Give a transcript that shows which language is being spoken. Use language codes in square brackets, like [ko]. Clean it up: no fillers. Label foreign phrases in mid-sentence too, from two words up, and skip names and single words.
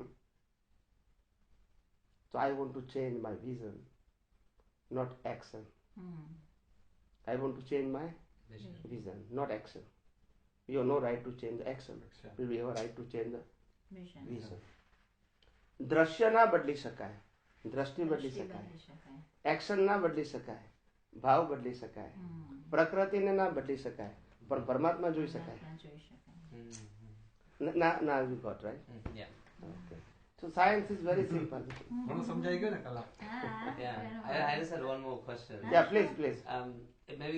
[en] So I want to change my vision, not action. I want to change my vision, not action. You have no right to change the action. We have a right to change the vision. [gu] દ્રશ્ય ના બદલી શકાય, દ્રષ્ટિ બદલી શકાય, બદલી શકાય. એક્શન ના બદલી શકાય, ભાવ બદલી શકાય, પ્રકૃતિને ના બદલી શકાય, પણ પરમાત્મા જોઈ શકાય. ના જોઈ શકાય. [en] ના you got right. Yeah. Okay. So science is very simple. [gu] ઘણું સમજાઈ ગયું ને કલા? હા, [en] Yeah. [gu] ઘણું. [en] I just had one more question. Yeah, please. It maybe